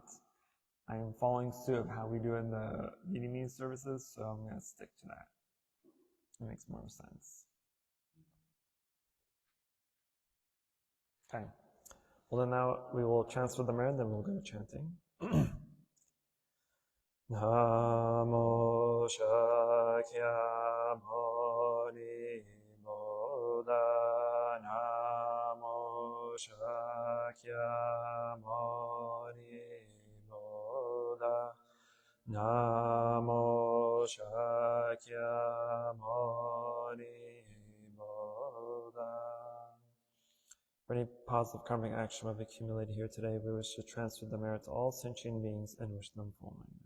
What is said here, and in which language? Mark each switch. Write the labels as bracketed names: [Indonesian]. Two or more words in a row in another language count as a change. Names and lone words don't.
[English] I am following suit of how we do in the Vietnamese services, so I'm going to stick to that. It makes more sense. Okay. Well, then now we will transfer the merit, then we'll go to chanting. [Sanskrit] Namo Shakyamuni Buddha Namo Shakyamuni Buddha Namo Shakyamuni Buddha. [English] For any positive karmic action we've accumulated here today, we wish to transfer the merit to all sentient beings and wish them full enlightenment.